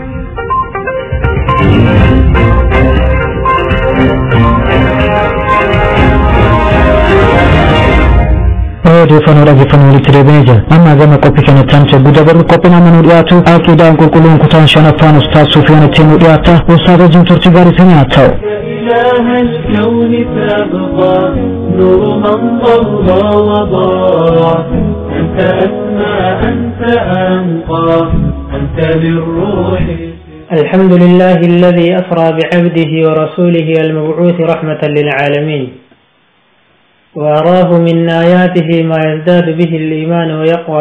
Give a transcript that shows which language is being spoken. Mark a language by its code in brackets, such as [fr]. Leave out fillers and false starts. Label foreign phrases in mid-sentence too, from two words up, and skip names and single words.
[om] odeeffannoo dhaggeeffannoo walitti deebi'ee jira amma gama qophii kanatti aansee dabarru qophiin amma nu dhiyaatu aqiidaan qulqulluun kutaan shanaffaan ustaaz Sufiyaan ittiin nu dhiyaata ustaaz wajjin turtii gaarii isin haa ta'u. [ar] إله الكون تبقى نور من طغى وضاع أنت أسمى أنت أنقى أنت للروح الحمد لله الذي أسرى بعبده ورسوله المبعوث رحمة للعالمين وأراه من آياته ما يزداد به الإيمان ويقوى